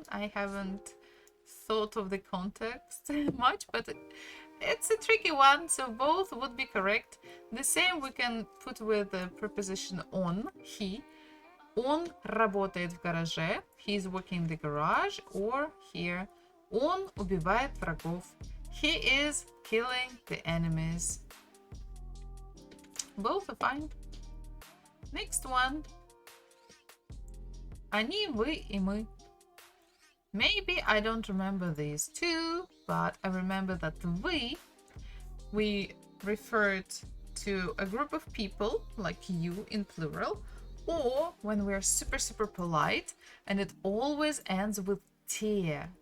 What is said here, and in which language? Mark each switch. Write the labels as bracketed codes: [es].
[en] I haven't thought of the context much, but it's a tricky one. So both would be correct. The same we can put with the preposition on, he. [ru] Он работает в гараже. [en] He is working in the garage. Or here, [ru] он убивает врагов. [en] He is killing the enemies. Both are fine. Next one. [ru] Они, вы и мы. [en] Maybe I don't remember these two, but I remember that we referred to a group of people, like you in plural, or when we're super polite, and it always ends with te.